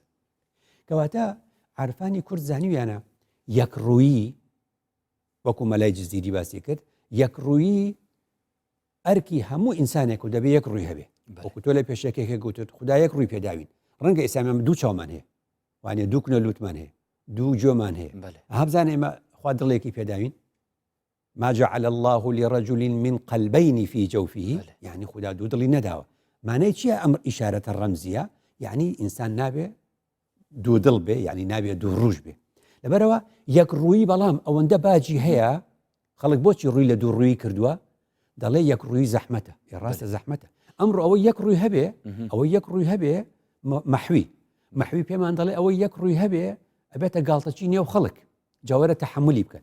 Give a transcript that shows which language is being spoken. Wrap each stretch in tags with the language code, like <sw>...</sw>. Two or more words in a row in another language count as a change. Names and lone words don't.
<ckb>کەواتە عارفانی کورد زانیویانە یەکڕوویی وەکو مەلای جزیری باسی کرد، یەکڕوویی ئەرکی هەموو ئینسانێک و دەبێ یەک ڕووی هەبێ. وەکو تۆ لە پێشەکێک گوتت خوددا یەک ڕووی پێداوین. ڕەنگە ئێسامان دوو چاومان هەیە، وانێ دوو کنە لوتمان هەیە، دوو جۆمان هەیە. هەبزانێ ئێمە خوا دڵێکی پێداوین.</ckb> <ar>ما جعل الله لرجل من قلبين في جوفه، يعني</ar> <ckb>خدا دوو دڵی نەداوە. مانای چییە ئەمر ئیشارەتە ڕەمزیە؟ یعنی ئینسان نابێ دوو دڵ بێ، یعنی نابێ دوو ڕوژ بێ. لەبەرەوە یەک ڕووی بەڵام ئەوەندە باجی هەیە، خەڵک بۆچی ڕووی لە دوو ڕووی کردووە؟ دەڵێ یەک ڕووی زەحمەتە، ڕاستە زەحمەتە. ئەمڕۆ ئەوە یەک ڕووی هەبێ، ئەوە یەک ڕووی هەبێ مەحوی پێمان دەڵێ ئەوە یەک ڕووی هەبێ ئەبێتە گاڵتەچی نێو خەڵک، جاوەرە تەحملی بکە.</ckb>